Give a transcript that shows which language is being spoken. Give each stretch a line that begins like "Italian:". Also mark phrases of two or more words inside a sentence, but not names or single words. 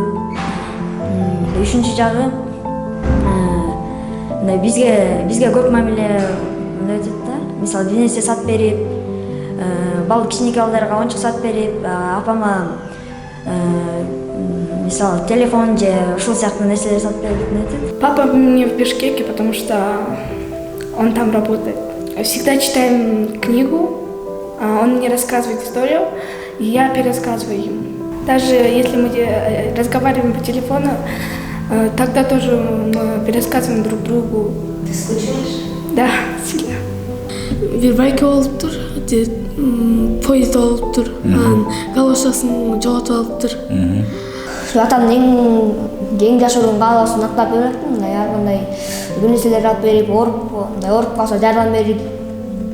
Kyrgyz: Үчүнчү жагы мындай бизге көп мамиле өтөт да. Мисалы бир нерсе сатып берип, кичинекей балдарга оюнчук сатып берип, апама мисалы телефон же ушул сыяктуу нерселер сатып берип.
Russian: Папа мне в Бишкеке, потому что он там работает. Всегда читаем книгу, он мне рассказывает историю, и я пересказываю ему. Даже если мы разговариваем по телефону, тогда тоже мы пересказываем друг другу. Ты скучаешь? Да, сильно.
Kyrgyz: Бир байке болуптур, поезд болуптур, анан галошасын жоготуп алыптыр. Атамдын эң жашыруун каалоосун актап берет, мындай ар кандай нерселерди алып берип, ооруп калса жардам берип.